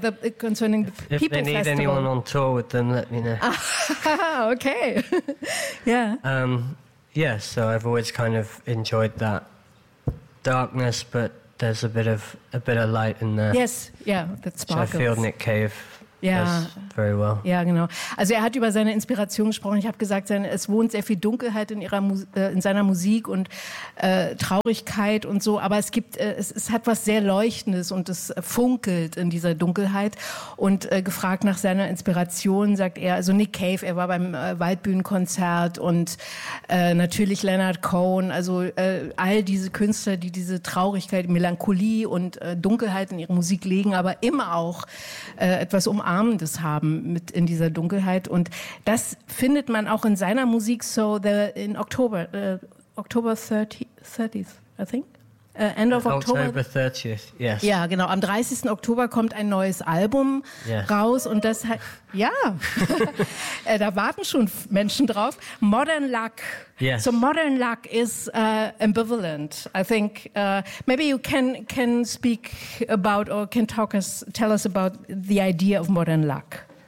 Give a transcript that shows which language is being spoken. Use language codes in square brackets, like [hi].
[en] The, concerning the if People Festival. If they need Festival. Anyone on tour with them, let me know. Okay. Yeah. Yeah, so I've always kind of enjoyed that darkness, but there's a bit of light in there. Yes, yeah, that sparkles. So I feel Nick Cave. Yeah, very well. [de] Ja, genau. Also er hat über seine Inspiration gesprochen. Ich habe gesagt, es wohnt sehr viel Dunkelheit in seiner Musik und Traurigkeit und so. Aber es hat was sehr Leuchtendes und es funkelt in dieser Dunkelheit. Und gefragt nach seiner Inspiration, sagt er, also Nick Cave, er war beim Waldbühnenkonzert und natürlich Leonard Cohen. Also all diese Künstler, die diese Traurigkeit, Melancholie und Dunkelheit in ihre Musik legen, aber immer auch etwas Umarmendes haben mit in dieser Dunkelheit. Und das findet man auch in seiner Musik. [en] So in October, October 30th, I think. End of October. October 30th, yes. [de] Ja, genau. Am 30. Oktober kommt ein neues Album [en] yes. [de] raus. Und das hat, ja, da warten schon Menschen drauf. [en] Modern Luck. Yes. So Modern Luck is ambivalent. I think maybe you can speak about or can tell us about the idea of Modern Luck.